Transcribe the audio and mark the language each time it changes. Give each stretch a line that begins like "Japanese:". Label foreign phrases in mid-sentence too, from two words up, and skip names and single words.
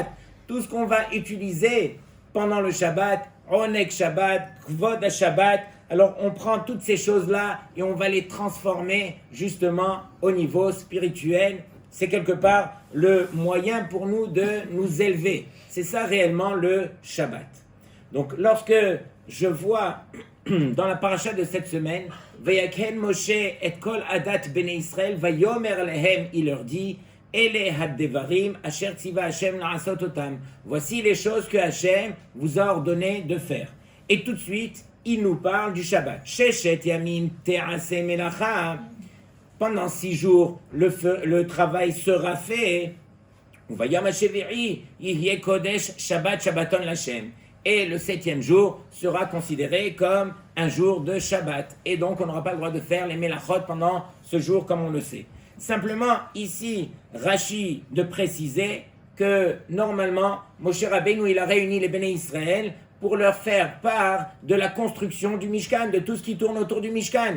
French: Tout ce qu'on va utiliser pendant le Shabbat,
Hebrew: עונג שבת כבוד שבת,
French: alors on prend toutes ces choses-là et on va les transformer justement au niveau spirituel. C'est quelque part le moyen pour nous de nous élever. C'est ça réellement le Shabbat. Donc lorsque je vois dans la paracha de cette semaine,
Hebrew: ויקהל משה את כל עדת בני ישראל ויאמר להם,
French: il leur dit,
Hebrew: אלה הדברים אשר צוה השם לעשות אותם.
French: Voici les choses que Hashem vous a ordonné de faire. Et tout de suite, il nous parle du Shabbat.
Hebrew: ששת ימים תעשה מלאכה.
French: Pendant 6 jours, le travail sera fait.
Hebrew: ויום השביעי יהיה קדש שבת שבתון להשם.
French: Et le 7e jour sera considéré comme un jour de Shabbat. Et donc, on n'aura pas le droit de faire les melachot pendant ce jour, comme on le sait. Simplement, ici, Rashi de préciser que, normalement, Moshe Rabbeinu, il a réuni les
Hebrew: בני ישראל
French: pour leur faire part de la construction du Mishkan, de tout ce qui tourne autour du Mishkan.